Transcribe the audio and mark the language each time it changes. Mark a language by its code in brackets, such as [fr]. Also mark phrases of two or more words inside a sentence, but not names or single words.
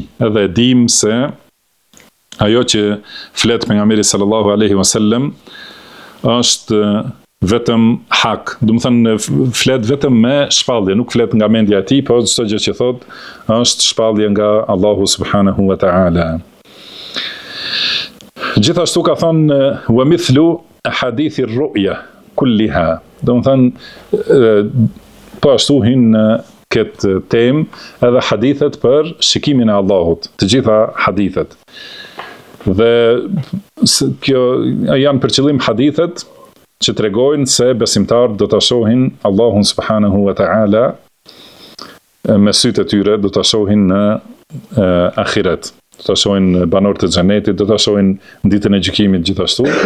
[sq] Edhe e dim se ajo që flet pejgamberi [ar] صلى الله عليه وسلم [sq] është vetëm hak, do të thënë flet vetëm me shpallje, nuk flet nga mendja e tij, por çdo gjë që thot është shpallje nga Allahu [ar] سبحانه وتعالى. [sq] Gjithashtu ka thënë [ar] ومثل أحاديث الرؤية كلها, [sq] do të thënë po ashtu hyn në këtë temë edhe hadithet për shikimin e Allahut, të gjitha hadithet. Dhe kjo janë për qëllim hadithet që tregojnë se besimtarët do ta shohin Allahun [ar] سبحانه وتعالى [sq] me sytë e tyre, do ta shohin në ahiret, do ta shohin banorët e xhenetit, do ta shohin në ditën e gjykimit gjithashtu.